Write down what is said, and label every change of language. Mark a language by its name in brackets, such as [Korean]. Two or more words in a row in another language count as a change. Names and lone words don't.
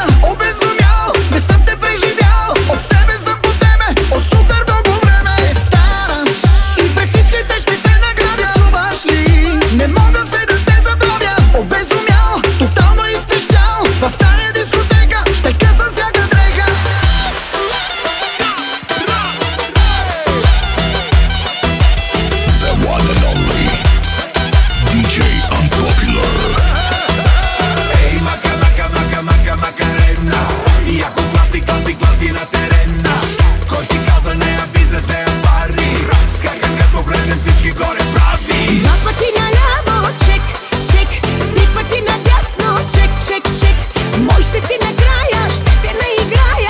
[Bulgarian] Обезумял, не съм те преживял. От себе съм по тебе, от супер много време. Ще стана и пред всичките ще те наградя. Чуваш ли? Не мога все да те забравя. Обезумял, тотално изтрещял. В тая дискотека ще късам всяка дреха. [English] The one and only DJ Unpopular. [Bulgarian] Ей, мака, мака, мака, мака, макарена. Яко клати, клати, клати на терена. Кой ти каза не е бизнес, не е пари. Скака като влезем всички горе прави. Два пъти наляво, чек, чек. Три пъти надясно, чек, чек, чек. Мой ще си накрая, ще те наиграя.